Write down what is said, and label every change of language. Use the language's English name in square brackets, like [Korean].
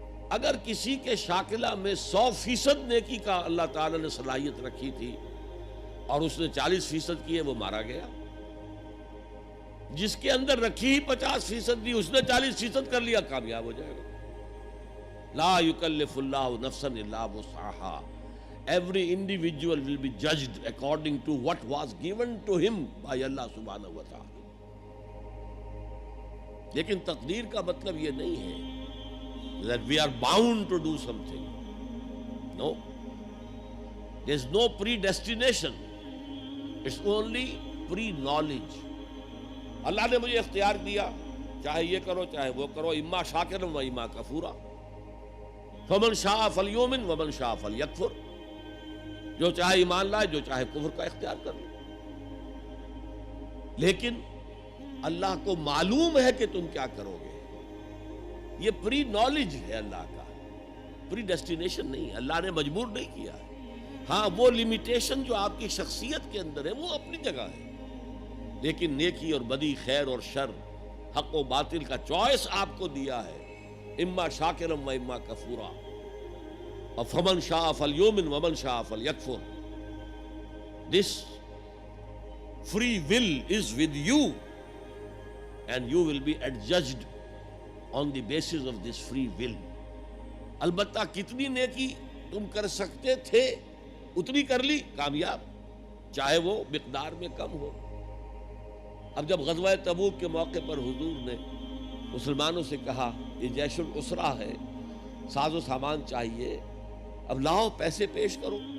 [Urdu] اگر کسی کے شاکلہ میں 100% نیکی کا اللہ تعالی نے صلاحیت رکھی تھی اور اس نے 40% کی ہے، وہ مارا گیا. جس کے اندر رکھی ہی 50% دی، اس نے 40% کر لیا، کامیاب ہو جائے گا. [Arabic] لا یکلف اللہ نفسا الا وسعها. [English] Every individual will be judged according to what was given to him by Allah subhanahu wa ta'ala. [Urdu] لیکن تقدیر کا مطلب یہ نہیں ہے [English] that we are bound to do something. No. There is no predestination. It's only pre-knowledge. [Urdu] اللہ نے مجھے اختیار دیا، چاہے یہ کرو چاہے وہ کرو، [Arabic] اما شاکرا و اما کفورا. فمن شاء فلیؤمن ومن شاء فلیکفر. [Urdu] جو چاہے ایمان لائے، جو چاہے کفر کا اختیار کر لے. لیکن اللہ کو معلوم ہے کہ تم کیا کرو گے. یہ پری نالج ہے اللہ کا، پری ڈیسٹینیشن نہیں ہے. اللہ نے مجبور نہیں کیا ہے. ہاں وہ لمیٹیشن جو آپ کی شخصیت کے اندر ہے وہ اپنی جگہ ہے، لیکن نیکی اور بدی، خیر اور شر، حق و باطل کا چوائس آپ کو دیا ہے. [Arabic] اما شاکرا و اما کفورا. اور فمن شاء فلیؤمن ومن شاء فلیکفر. [English] This free will is with you and you will be adjudged on the basis of this free will. [Urdu] البتہ کتنی نیکی تم کر سکتے تھے اتنی کر لی، کامیاب، چاہے وہ مقدار میں کم ہو. اب جب غزوہ تبوک کے موقع پر حضور نے مسلمانوں سے کہا یہ جیش العسرہ ہے، ساز و سامان چاہیے، اب لاؤ پیسے پیش کرو.